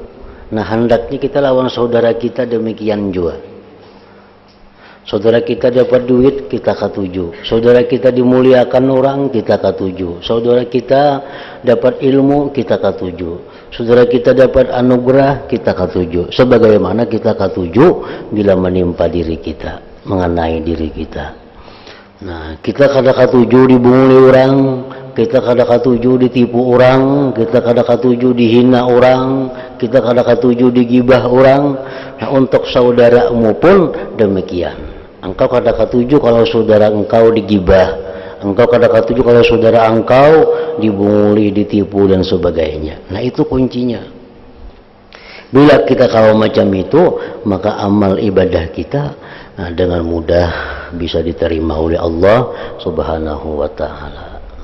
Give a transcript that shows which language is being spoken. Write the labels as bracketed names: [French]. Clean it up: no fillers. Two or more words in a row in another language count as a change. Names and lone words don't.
[Banjar] Nah, hendaknya kita lawan saudara kita demikian juga. Saudara kita dapat duit, kita katuju. Saudara kita dimuliakan orang, kita katuju. Saudara kita dapat ilmu, kita katuju. Saudara kita dapat anugerah, kita katuju. Sebagaimana kita katuju bila menimpa diri kita, mengenai diri kita. Nah, kita kada katuju dibunguli orang, kita kada katuju ditipu orang, kita kada katuju dihina orang, kita kada katuju digibah orang. Nah, untuk saudaramu pun demikian. Engkau kada katuju kalau saudara engkau digibah, engkau kada katuju kalau saudara engkau dibunguli, ditipu dan sebagainya. Nah, itu kuncinya. [Indonesian] Bila kita kalau macam itu, maka amal ibadah kita dengan mudah bisa diterima oleh Allah [Arabic] سبحانه وتعالى.